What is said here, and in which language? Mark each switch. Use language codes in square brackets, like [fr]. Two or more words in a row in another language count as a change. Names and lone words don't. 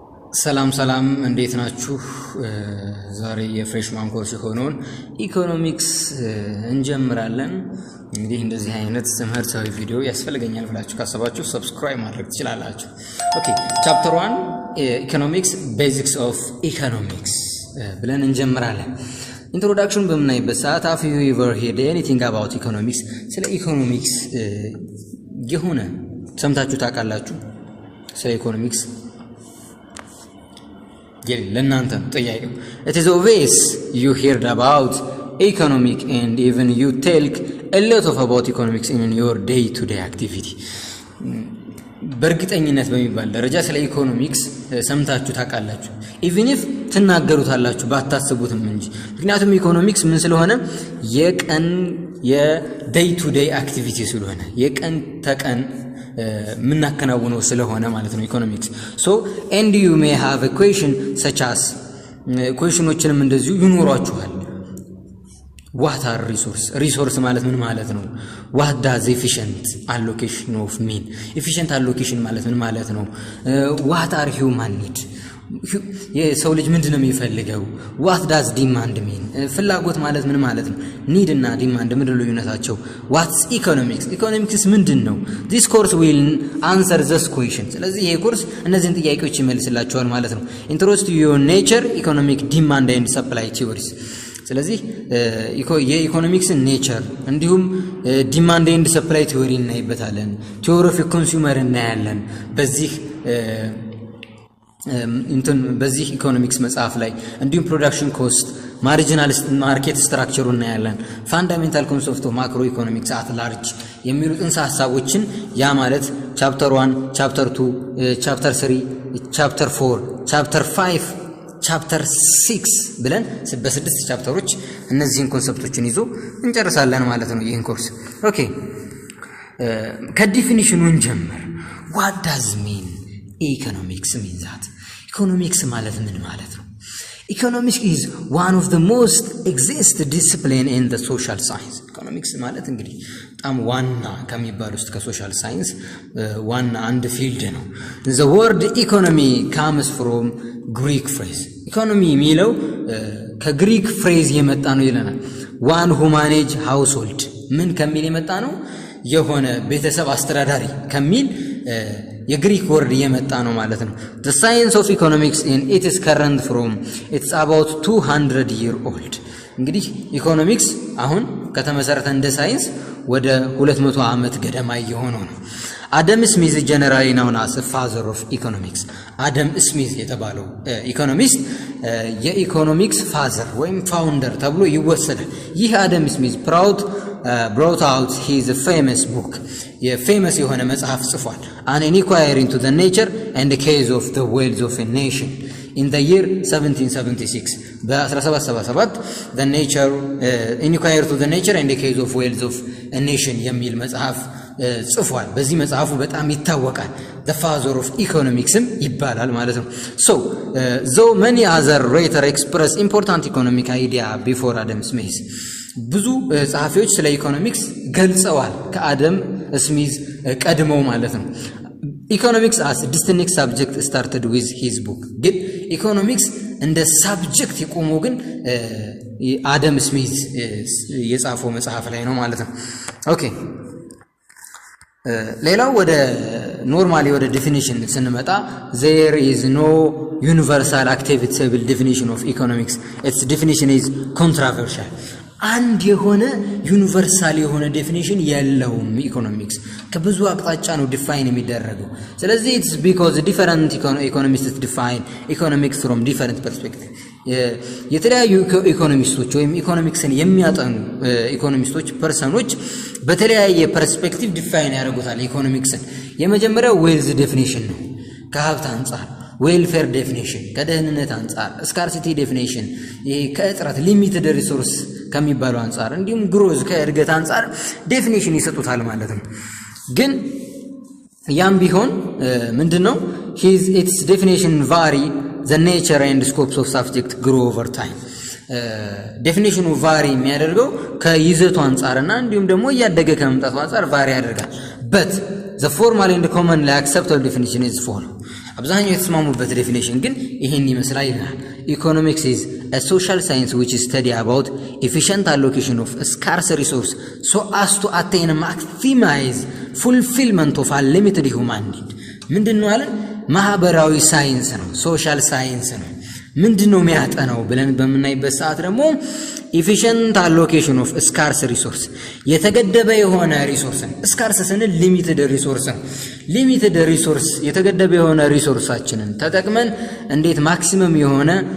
[am] ሰላም እንዴት ናችሁ? ዛሬ የፍሬሽማን ኮርስ ሆኖን ኢኮኖሚክስ እንጀምራለን። እንግዲህ እንደዚህ አይነት ትምህርታዊ ቪዲዮ ያስፈልገኛል ብላችሁ ካሰባችሁ ሰብስክራይብ ማድረግ ትችላላችሁ። ኦኬ ቻፕተር 1 [en] economics basics of economics [am] ብለን እንጀምራለን። ኢንትሮዳክሽን በምናይበት ሰዓት [en] have you ever heard anything about economics? [am] ስለ ኢኮኖሚክስ የሆነ ሰምታችሁ ታውቃላችሁ? ስለ ኢኮኖሚክስ ለእናንተ ጥያቄው [en] it is obvious you heard about economic and even you talk a lot of about economics in your day to day activity. [am] በእርግጠኝነት በሚባል ደረጃ ስለ ኢኮኖሚክስ ሰምታችሁ ታውቃላችሁ [en] even if [am] ትናገሩታላችሁ ባታስቡትም እንጂ ምክንያቱም ኢኮኖሚክስ ምን ስለሆነ የቀን የ [en] day to day activity [am] ስለሆነ የቀን ተቀን ምናከናውነው ስለሆነ ማለት ነው ኢኮኖሚክስ so [en] and you may have a question such as [am] questionዎችንም እንደዚሁ ይኖራችኋል [en] what are resource [am] ማለት ምን ማለት ነው [en] what does efficient allocation of mean efficient allocation [am] ማለት ምን ማለት ነው [en] what are human need [am] የሰው ልጅ ምንድነው የሚፈልገው [en] what does demand mean [am] ፍላጎት ማለት ምን ማለት ነው [en] need እና demand [am] ምንድነው ልዩነታቸው [en] what's economics ምንድነው this course will answer this question [am] ስለዚህ ይሄ ኮርስ እነዚህን ጥያቄዎች ይመልስላችኋል ማለት ነው [en] introduction to your nature economic demand and supply theories [am] ስለዚህ የኢኮኖሚክስ ኔቸር እንዲሁም [en] demand and supply theory እናይበታለን theory of consumer እናያለን [am] በዚህ ኢኮኖሚክስ መጽሐፍ ላይ እንዲሁም [en] production cost marginal market structure [am] እናያለን [en] fundamental concept of macro economics at large [am] የሚሉ ጥንሰ ሐሳቦችን ያ ማለት [en] chapter 1 chapter 2 chapter 3 chapter 4 chapter 5 chapter 6 [am] ብለን በ6 ቻፕተሮች እነዚህን ኮንሰፕቶችን ይዞ እንጨርሳለን ማለት ነው ይህን ኮርስ ኦኬ [en] ከዲፊኒሽኑ እንጀምር what does mean economics mean that economics [am] ማለት ምን ማለት ነው [en] economics is one of the most exist discipline in the social science economics [am] ማለት እንግዲህ በጣም ዋና ከሚባል ውስጥ ከሶሻል ሳይንስ ዋና አንድ ፊልድ ነው [en] the word economy comes from Greek phrase economy [am] የሚለው ከግሪክ ፍሬዝ የመጣ ነው ይለናል [en] one who manage household [am] ምን ከሚል የመጣ ነው የሆነ ቤተሰብ አስተዳዳሪ ከሚል የግሪክ ወርድ የመጣ ነው ማለት ነው [en] the science of economics in it is current from it's about 200 year old [am] እንግዲህ ኢኮኖሚክስ አሁን ከተመሰረተ እንደ ሳይንስ ወደ 200 ዓመት ገደማ የሆነው ነው አደም ስሚዝ ጀነራሊ [en] known as father of economics [am] አደም ስሚዝ የተባለው ኢኮኖሚስት የኢኮኖሚክስ ፋዘር ወይም ፋውንደር ተብሎ ይወሰዳል ይህ አደም ስሚዝ [en] brought out his famous book [am] famous የሆነ መጽሐፍ ጽፏል [en] an inquiry into the nature and case of the wealth of a nation in the year 1776 በ1777 the nature inquiry to the nature and the case of wealth of a nation [am] የሚል መጽሐፍ ጽፏል በዚህ መጽሐፉ በጣም ይታወቃል [en] the father of economics [am] ይባላል ማለት ነው [en] so though many other writers express important economic idea before Adam Smith [am] ብዙ ጸሐፊዎች ስለ ኢኮኖሚክስ ገልጸዋል ከአደም ስሚዝ ቀድመው ማለት ነው ኢኮኖሚክስ [en] as distinct subject started with his book [am] ግን ኢኮኖሚክስ እንደ ሳብጀክት የቆመው ግን አደም ስሚዝ የጻፈው መጽሐፍ ላይ ነው ማለት ነው ኦኬ ሌላው ወደ ኖርማሊ ወደ ዲፊኒሽን ስንመጣ [en] there is no universal acceptable definition of economics its definition is controversial [am] አንድ የሆነ ዩኒቨርሳል የሆነ ዴፊኒሽን የለውም ኢኮኖሚክስ ከብዙ አቅጣጫ ነው ዲፋይን የሚደረገው ስለዚህ [en] it's because different economists define economics from different perspectives [am] የተለያዩ ኢኮኖሚስቶች ወይም ኢኮኖሚክስን የሚያጠኑ ኢኮኖሚስቶች ፐርሰኖች በተለያየ ፐርስፔክቲቭ ዲፋይን ያደርጉታል ኢኮኖሚክስን የመጀመሪያው [en] wealth definition [am] ነው ከሀብት አንፃር [en] welfare definition [am] ከደህንነት አንፃር ስካርሲቲ ዴፊኒሽን ከእጥረት [en] limited resource [am] ከሚባለው አንፃር እንዲሁም ግሮዝ ከእድገት አንፃር ዴፊኒሽን ይሰጡታል ማለት ነው ግን ያም ቢሆን ምንድነው [en] its definition vary the nature and scopes of subject grow over time [am] ዴፊኒሽኑ ቫሪ የሚያደርገው ከይዘቱ አንፃርና እንዲሁም ደግሞ ያደገ ከመምጣቱ አንፃር ቫሪ ያደርጋል [en] but the formal and commonly accepted definition is follow [am] አብዛኛው የተስማሙበት ዴፊኒሽን ግን ይሄን ይመስላል ይላል። [en] ኢኮኖሚክስ is a social science which study about efficient allocation of scarce resource so as to attain maximize fulfillment of unlimited human need. [am] ምንድነው አለ? ማህበራዊ ሳይንስ ነው፣ [en] social science [am] ነው። ምንድነው የሚያጠናው ብለን በመናይበት ሰዓት ደግሞ [en] efficient allocation of scarce resource [am] የተገደበ የሆነ ሪሶርስን scarce ስንል [en] limited resource limited resource [am] የተገደበ የሆነ ሪሶርሳችንን ተጠቅመን እንዴት ማክሲመም የሆነ